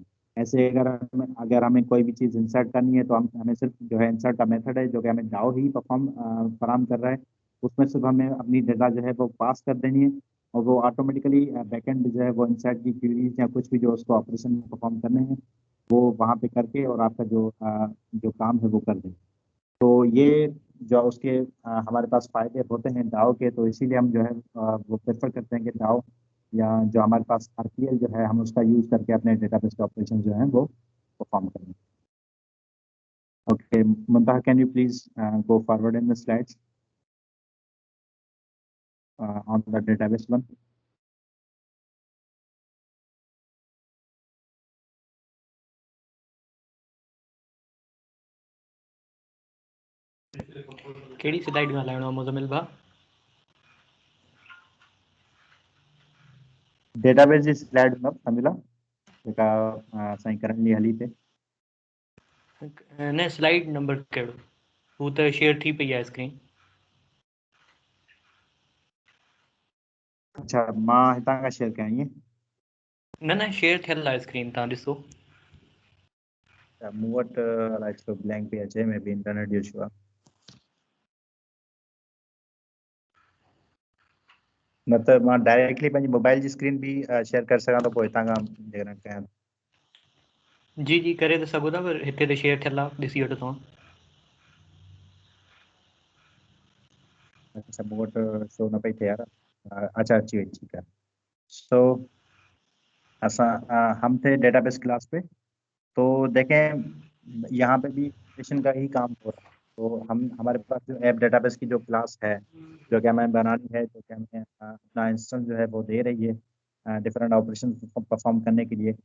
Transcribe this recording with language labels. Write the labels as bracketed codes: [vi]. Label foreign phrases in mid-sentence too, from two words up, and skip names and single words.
[ur] ایسے اگر ہمیں کوئی بھی چیز انسرٹ کرنی ہے تو ہمیں صرف جو ہے انسرٹ کا میتھڈ ہے جو کہ ہمیں ڈاؤ ہی فراہم کر رہا ہے، اس میں صرف ہمیں اپنی ڈیٹا جو ہے وہ پاس کر دینی ہے اور وہ [en] automatically backend [ur] جو ہے وہ انسرٹ کی کیوریز یا کچھ بھی جو اس کو [en] operation perform [ur] کرنے ہیں وہ وہاں پہ کر کے اور آپ کا جو کام ہے وہ کر دے. تو یہ جو اس کے ہمارے پاس فائدے ہوتے ہیں ڈاؤ کے، تو اسی لیے ہم جو ہے وہ پریفر کرتے ہیں کہ ڈاؤ یا جو ہمارے پاس آر پی ایل جو ہے ہم اس کا یوز کر کے اپنے ڈیٹا بیس کے آپریشن جو ہے وہ پرفارم کریں. [en] ओके Muntaha, can you please go forward in the slides on the database one? [sd] केड़ी स्लाइड ॻाल्हाइणो आहे मुज़मिल भाउ? डेटाबेस जी स्लाइड मतलब समिला जेका साईं करंटली हली पे. ने स्लाइड नंबर कहिड़ो हू त शेयर थी पई आहे स्क्रीन। अच्छा मां हितां खां शेयर कयां ईअं? न शेयर थियल आहे स्क्रीन, तव्हां ॾिसो। मूं वटि अलाए छो ब्लैंक पई अचे, मे बी इंटरनेट जो इशू आहे। न त मां डायरेक्टली पंहिंजी मोबाइल जी स्क्रीन बि शेयर करे सघां थो, पोइ हितां खां जेकॾहिं कयां। जी जी करे था सघो था, पर हिते त शेयर थियल आहे, ॾिसी वठो तव्हां। अच्छा मूं वटि शो न पई थिए यार। अच्छा अची वई, ठीकु आहे। सो असां [ur] ہم تھے [en] database class [sd] पे। [ur] تو دیکھیں یہاں پہ بھی ایپلیکیشن کا ہی کام ہو رہا ہے. تو ہم ہمارے پاس جو [en] app database [ur] کی جو کلاس ہے، جو کہ ہمیں بنانی ہے، جو کہ ہمیں اپنا انسٹینس جو ہے وہ دے رہی ہے [en] different operation perform [ur] کرنے کے لیے.